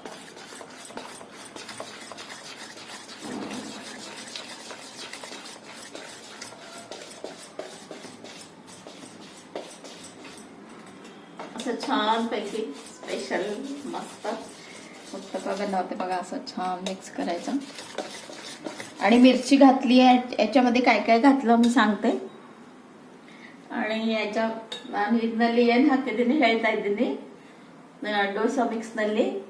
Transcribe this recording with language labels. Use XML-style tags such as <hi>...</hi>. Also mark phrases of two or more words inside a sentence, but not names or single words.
<mr>असं छान पैकी स्पेशल मस्त उत्तप्पा बनवते बघा. असं छान मिक्स करायचं आणि मिरची घातली आहे. याच्यामध्ये काय काय घातलं मी सांगते.</mr> <kn>आणि ಇದರಲ್ಲಿ ಏನು ಹಾಕಿದ್ದೀನಿ ಹೇಳ್ತಾ ಇದ್ದೀನಿ. ಡೋಸಾ ಮಿಕ್ಸ್ ನಲ್ಲಿ</kn>